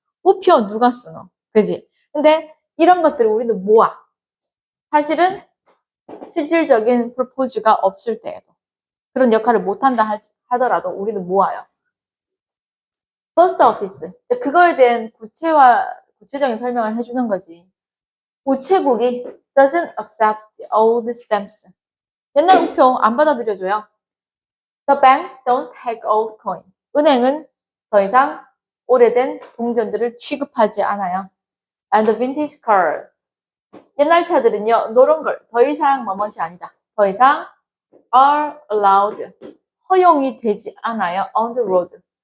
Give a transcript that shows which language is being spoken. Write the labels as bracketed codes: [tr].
[ko] 우표 누가 쓰노? 그지? 근데 이런 것들을 우리는 모아. 사실은 실질적인 프로포즈가 없을 때에도 그런 역할을 못한다 하더라도 우리는 모아요. 포스트 오피스. 그거에 대한 구체적인 설명을 해주는 거지. [en] 우체국이 doesn't accept the old stamps. [ko] 옛날 우표 안 받아들여줘요. [en] The banks don't take old coin. [ko] 은행은 더 이상 오래된 동전들을 취급하지 않아요. [en] And the vintage car. [ko] 옛날 차들은요, 노란 걸 더 이상 뭐뭇이 아니다. 더 이상 are allowed. 허용이 되지 않아요. On the road.